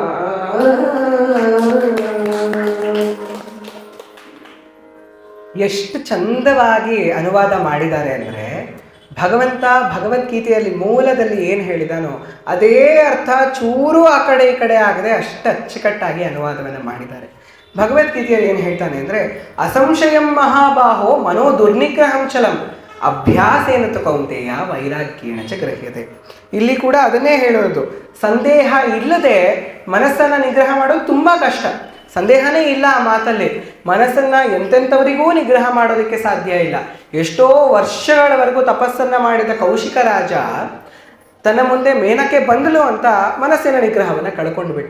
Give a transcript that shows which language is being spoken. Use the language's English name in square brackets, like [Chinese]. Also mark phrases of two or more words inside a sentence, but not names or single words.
[Kannada] ಎಷ್ಟು ಚಂದವಾಗಿ ಅನುವಾದ ಮಾಡಿದ್ದಾರೆ ಅಂದರೆ, ಭಗವಂತ ಭಗವದ್ಗೀತೆಯಲ್ಲಿ ಮೂಲದಲ್ಲಿ ಏನು ಹೇಳಿದಾನೋ ಅದೇ ಅರ್ಥ ಚೂರು ಆ ಕಡೆ ಈ ಕಡೆ ಆಗದೆ ಅಷ್ಟು ಅಚ್ಚುಕಟ್ಟಾಗಿ ಅನುವಾದವನ್ನು ಮಾಡಿದ್ದಾರೆ. ಭಗವದ್ಗೀತೆಯಲ್ಲಿ ಏನು ಹೇಳ್ತಾನೆ ಅಂದರೆ, [Sanskrit] ಅಸಂಶಯಂ ಮಹಾಬಾಹೋ ಮನೋ ದುರ್ನಿಗ್ರಹಂ ಚಲಂ ಅಭ್ಯಾಸೇನ ತು ಕೌಂತೆಯ ವೈರಾಗ್ಯೇಣ ಚ ಗೃಹ್ಯತೆ. [Kannada] ಇಲ್ಲಿ ಕೂಡ ಅದನ್ನೇ ಹೇಳೋದು, ಸಂದೇಹ ಇಲ್ಲದೆ ಮನಸ್ಸನ್ನು ನಿಗ್ರಹ ಮಾಡೋದು ತುಂಬ ಕಷ್ಟ. ಸಂದೇಹನೇ ಇಲ್ಲ ಆ ಮಾತಲ್ಲಿ. ಮನಸ್ಸನ್ನು ಎಂತೆಂಥವರಿಗೂ ನಿಗ್ರಹ ಮಾಡೋದಕ್ಕೆ ಸಾಧ್ಯ ಇಲ್ಲ. ಎಷ್ಟೋ ವರ್ಷಗಳವರೆಗೂ ತಪಸ್ಸನ್ನು ಮಾಡಿದ ಕೌಶಿಕ ರಾಜ ತನ್ನ ಮುಂದೆ ಮೇನಕ್ಕೆ ಬಂದಳು ಅಂತ ಮನಸ್ಸಿನ ನಿಗ್ರಹವನ್ನು ಕಳ್ಕೊಂಡು ಬಿಟ್ಟ.